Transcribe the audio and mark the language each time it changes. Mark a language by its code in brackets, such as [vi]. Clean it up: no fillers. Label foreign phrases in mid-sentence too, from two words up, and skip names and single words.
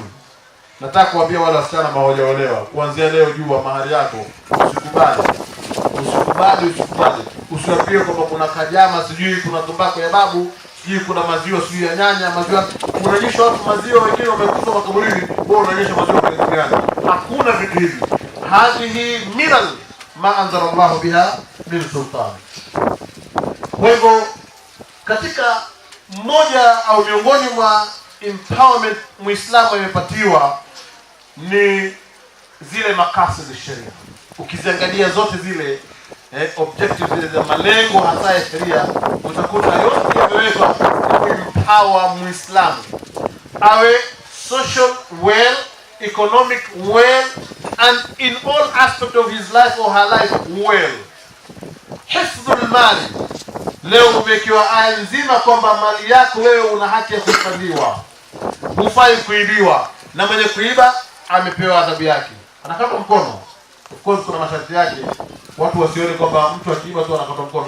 [sw] Nataka kuambia wale wasichana maolewa, kuanzia leo jua mahari yako usikubali. Usiwaambie kwamba kuna kajama, sijui kuna tumbako ya babu, sijui kuna maziwa sijui ya nyanya, maziwa. Unaonyesha watu maziwa wengine wamekufa makaburini, wewe unaonyesha maziwa kwa gani? Hakuna vitu hivi. [ar] هذه ملل ما أنزل الله بها من سلطان. [sw] Kwa hivyo katika mmoja au miongoni mwa empowerment Muislamu amepatiwa ni zile makasi za sheria. Ukiziangalia zote zile objectives zile za malengo hasa ya sheria, utakuta yote yamewekwa empower Muislamu awe [en] social well, economic well, and in all aspect of his life or her life well. [ar] حفظ المال, [sw] leo umewekewa aya nzima kwamba mali yako wewe una haki ya kuhifadhiwa, hufai kuibiwa, na mwenye kuiba amepewa adhabu yake, anakatwa mkono. [en] Of course [sw] kuna masharti yake, watu wasione kwamba mtu akiiba tu anakatwa mkono.